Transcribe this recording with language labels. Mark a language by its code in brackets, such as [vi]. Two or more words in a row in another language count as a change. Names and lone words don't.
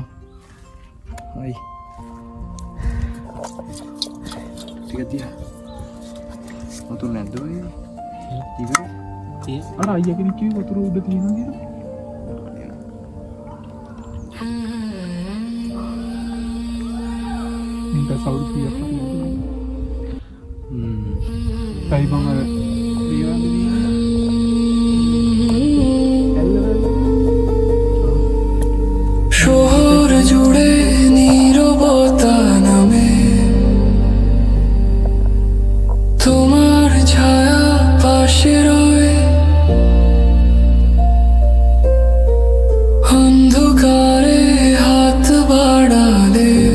[si] හයි. ටික තියා. වතුර නැද්ද ඔය? ඉවර. අර අයියා කෙනෙක් කිව්ව වතුර උඩ තියෙනවා කියලා. මේක සවුත් කියක් Tay bang ada [bn] শহর জুড়ে নীরবতা নামে তোমার ছায়া পাশে রয়ে অন্ধকারে হাত বাড়ালে